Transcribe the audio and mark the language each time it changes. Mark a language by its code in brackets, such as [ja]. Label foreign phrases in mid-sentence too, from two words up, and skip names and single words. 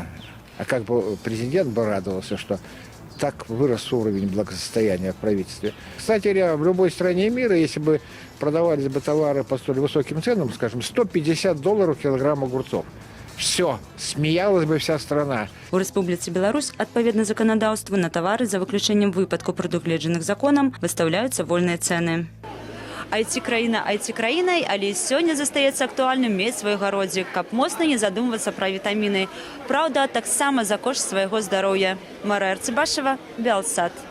[ru] А как бы президент бы радовался, что так вырос уровень благосостояния в правительстве. Кстати говоря, в любой стране мира, если бы продавались бы товары по столь высоким ценам, скажем, $150 килограмм огурцов, все, смеялась бы вся страна. [be] У Рэспубліцы Беларусь, адпаведна заканадаўству, на тавары за выключэннем выпадку, прадугледжаных законам, выстаўляюцца вольныя цэны. IT-краіна IT-краінай, але сёння застаецца актуальным мець свой гародзік, каб моцна не задумвацца пра вітаміны. Праўда, таксама за кошт свайго здароўя. Марыя Арцыбашева, Белсат.